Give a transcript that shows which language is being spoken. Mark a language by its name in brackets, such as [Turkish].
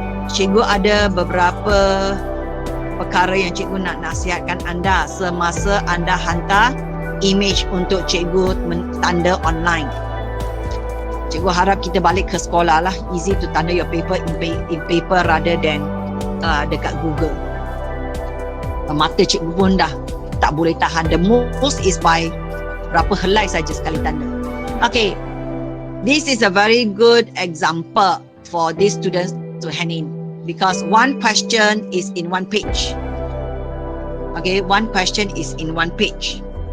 [Malay] Cikgu ada beberapa perkara yang cikgu nak nasihatkan anda semasa anda hantar image untuk cikgu tanda online. Cikgu harap kita balik ke sekolah lah. [English] Easy to [Malay] tanda [English] your paper in paper rather than [Malay] dekat [English] Google. [Malay] Mata cikgu pun dah tak boleh tahan. [English] The most is by [Malay] berapa helai saja sekali tanda. [English] Okay, this is a very good example for these students to hand in, because one question is in 1 page. Okay, one question is in 1 page.